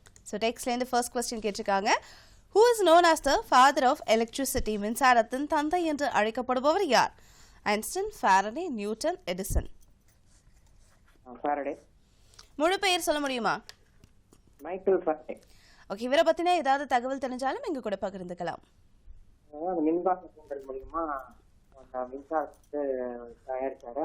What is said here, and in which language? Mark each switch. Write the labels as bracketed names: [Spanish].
[Tamil] So டெக்ஸ்ட்ல இருந்து first question கேட்டிருக்காங்க. [English] Who is known as the father of electricity? [Tamil] மின்சாரத்தின் தந்தை என்று அழைக்கப்படுபவர் யார்? Einstein, Faraday, Newton, Edison. Faraday. முழு பெயர் சொல்ல முடியுமா? Michael Faraday. ஓகே, இவரை பத்தின ஏதாவது தகவல் தெரிஞ்சாலும் எங்க கூட பகிர்ந்துக்கலாம். மின்சார தூண்டல் மூலமா மின்சாரத்தை தயாரிச்சாரு.